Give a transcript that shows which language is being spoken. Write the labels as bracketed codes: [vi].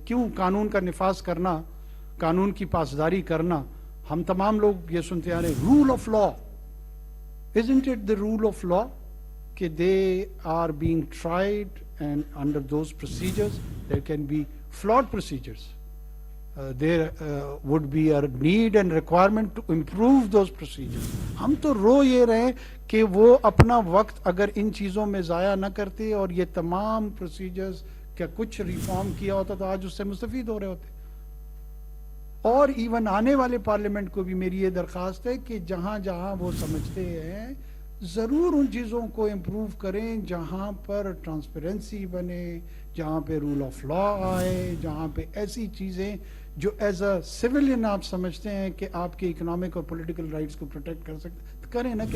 [ur] کیوں قانون کا نفاذ کرنا, قانون کی پاسداری کرنا, ہم تمام لوگ یہ سنتے آ رہے [en] Rule of law, isn't it the rule of law کہ they are being tried and under those procedures there can be flawed procedures. There would be a need and requirement to improve those procedures. [ur] ہم تو رو یہ رہے کہ وہ اپنا وقت اگر ان چیزوں میں ضائع نہ کرتے اور یہ تمام پروسیجرز کا کچھ ریفارم کیا ہوتا تو آج اس سے مستفید ہو رہے ہوتے. اور ایون آنے والے پارلیمنٹ کو بھی میری یہ درخواست ہے کہ جہاں جہاں وہ سمجھتے ہیں ضرور ان چیزوں کو امپروو کریں, جہاں پر ٹرانسپیرنسی بنے, جہاں پہ رول آف لا آئے, جہاں پہ ایسی چیزیں جو [en] as a civilian [ur] آپ سمجھتے ہیں کہ آپ کے اکنامک اور پولیٹیکل رائٹس کو پروٹیکٹ کر سکتے, کریں نا.